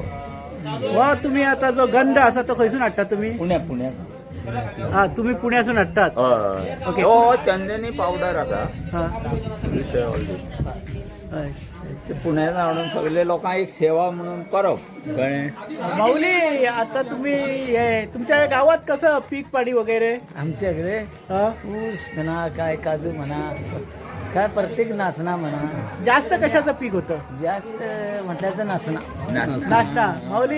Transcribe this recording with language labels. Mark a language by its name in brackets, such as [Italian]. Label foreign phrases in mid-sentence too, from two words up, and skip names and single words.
[Konkani] वा तुम्ही आता जो गंध असा तो खंयसून हाडटा तुम्ही? पुण्याक हा तुम्ही पुण्यासून हाडटात? ओके। हो चंदनी पावडर आसा हा पुण्यात हाडून सगळे लोकांक एक सेवा म्हणून करप कळ्ळें। [Marathi] माऊली आता तुम्ही हे तुमच्या गावात कसं पीक पाणी वगैरे? आमच्याकडे ऊस म्हणा काय काजू म्हणा काय प्रत्येक नाचना म्हणा, जास्त कशाचं पीक होतं? जास्त म्हटलं तर नाचना, नाश्ता माऊली